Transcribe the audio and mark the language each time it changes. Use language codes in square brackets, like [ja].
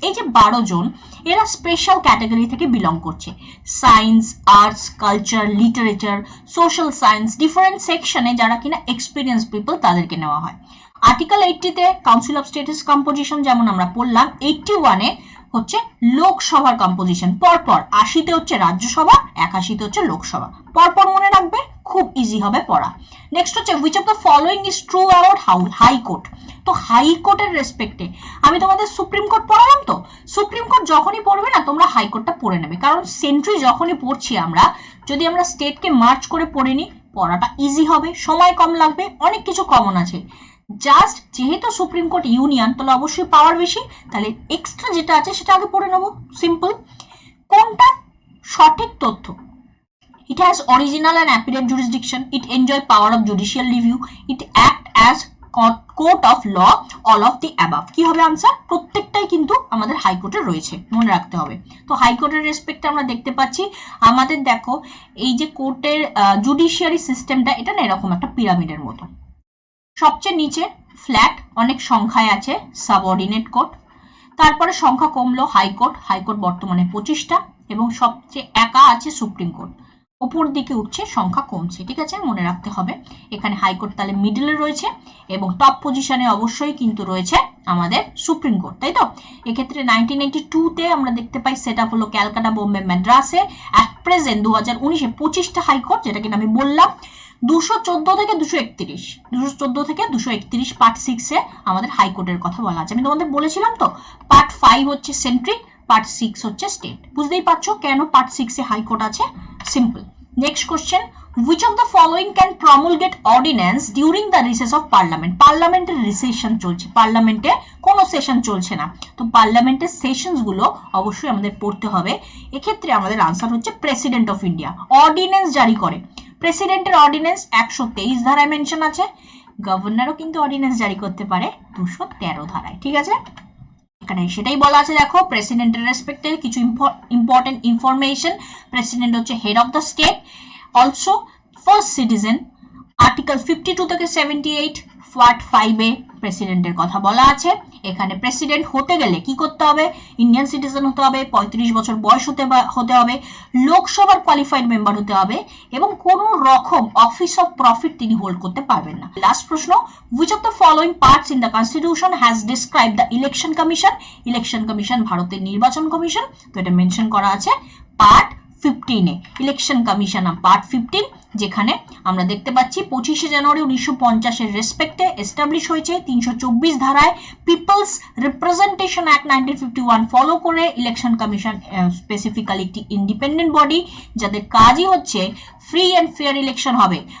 [bn] এই যে 12 জন, এরা স্পেশাল ক্যাটাগরি থেকে বিলং করছে, science, arts, culture, literature, social science, different সেকশনে যারা কিনা এক্সপিরিয়েন্স পিপল, তাদেরকে নেওয়া হয়। Article 80-তে council of states composition যেমন আমরা পড়লাম, 81-এ হচ্ছে লোকসভার কম্পোজিশন, পরপর 80-তে হচ্ছে রাজ্যসভা, 81-তে হচ্ছে লোকসভা, পরপর মনে রাখবে, খুব ইজি হবে পড়া। নেক্সট হচ্ছে [en] which of the following is true about high court? [bn] তো হাইকোর্টের রেসপেক্টে আমি তোমাদের সুপ্রিম কোর্ট পড়ালাম, তো সুপ্রিম কোর্ট যখনই পড়বে না তোমরা হাইকোর্টটা পড়ে নেবে, কারণ সেন্ট্রি যখনই পড়ছি আমরা, যদি আমরা স্টেটকে মার্চ করে পড়ে নিই পড়াটা ইজি হবে, সময় কম লাগবে, অনেক কিছু কমন আছে। জাস্ট যেহেতু সুপ্রিম কোর্ট ইউনিয়ন, তাহলে অবশ্যই পাওয়ার বেশি, তাহলে এক্সট্রা যেটা আছে সেটা আগে পড়ে নেবো। সিম্পল, কোনটা সঠিক তথ্য? [en] It has original and apparent jurisdiction. It enjoy power of judicial review. It act as court of law. All of the above. [bn] কি হবে আনসার? প্রত্যেকটাই কিন্তু আমাদের হাইকোর্টে রয়েছে, মনে রাখতে হবে। তো হাইকোর্টের রেসপেক্টে আমরা দেখতে পাচ্ছি আমাদের, দেখো এই যে কোর্টের জুডিশিয়ারি সিস্টেমটা, এটা না এরকম একটা পিরামিডের মতো, সবচেয়ে নিচে ফ্ল্যাট অনেক সংখ্যায় আছে সাবঅর্ডিনেট কোর্ট, তারপরে সংখ্যা কমলো হাইকোর্ট, হাইকোর্ট বর্তমানে 25টা, এবং সবচেয়ে একা আছে সুপ্রিম কোর্ট, ওপর দিকে উঠছে, সংখ্যা কমছে, ঠিক আছে? মনে রাখতে হবে এখানে হাইকোর্ট তাহলে মিডলে রয়েছে, এবং টপ পজিশনে অবশ্যই কিন্তু রয়েছে আমাদের সুপ্রিম কোর্ট, তাই তো? এক্ষেত্রে 1982-তে আমরা দেখতে পাই সেট আপ হলো Calcutta, Bombay, মাদ্রাসে। At present 2019-এ 25টা high court, যেটা কিনা আমি বললাম 214 থেকে 231, 214 থেকে 231 পার্ট 6-এ আমাদের হাইকোর্টের কথা বলা আছে। আমি তোমাদের বলেছিলাম তো, পার্ট 5 হচ্ছে সেন্ট্রি, পার্ট 6 হচ্ছে স্টেট। বুঝতেই পারছো কেন পার্ট 6-এ হাইকোর্ট আছে, simple. [en] Next question, which of the following can promulgate ordinance during the recess of parliament? [bn] পার্লামেন্টের রিসেশন চলছে, পার্লামেন্টে কোনো সেশন চলছে না, তো পার্লামেন্টের সেশনস গুলো অবশ্যই আমাদের পড়তে হবে। এক্ষেত্রে আমাদের আনসার হচ্ছে প্রেসিডেন্ট অফ ইন্ডিয়া অর্ডিন্যান্স জারি করে। প্রেসিডেন্টের অর্ডিন্যান্স 123 ধারায় মেনশন আছে, গভর্নরও কিন্তু অর্ডিন্যান্স জারি করতে পারে 213 ধারায়, ঠিক আছে? এখানে সেটাই বলা আছে, দেখো প্রেসিডেন্টের রেসপেক্টে কিছু ইম্পর্টেন্ট ইনফরমেশন। প্রেসিডেন্ট হচ্ছে head of the state, also first citizen. Article 52 থেকে 78 পার্ট 5 এ প্রেসিডেন্টের কথা বলা আছে। এখানে প্রেসিডেন্ট হতে গেলে কি করতে হবে? ইন্ডিয়ান সিটিজেন হতে হবে, 35 বছর বয়স হতে হবে, লোকসভার কোয়ালিফাইড মেম্বার হতে হবে এবং কোন রকম অফিস অফ প্রফিট তিনি হোল্ড করতে পারবেন না। [en] Last প্রশ্ন, which of the following parts in the constitution has described the election commission? [bn] Election commission ভারতের নির্বাচন কমিশন, তো এটা মেনশন করা আছে পার্ট 15 এ। ইলেকশন কমিশন পার্ট 15, যেখানে আমরা দেখতে পাচ্ছি 25 জানুয়ারি 1950 এর রেসপেক্টে এস্টাবলিশ হয়েছে 324 ধারায় পিপলস রিপ্রেজেন্টেশন অ্যাক্ট 1951 ফলো করে ইলেকশন কমিশন স্পেসিফিক্যালি একটি ইন্ডিপেন্ডেন্ট বডি, যাদের কাজই হচ্ছে ফ্রি অ্যান্ড ফেয়ার ইলেকশন হবে।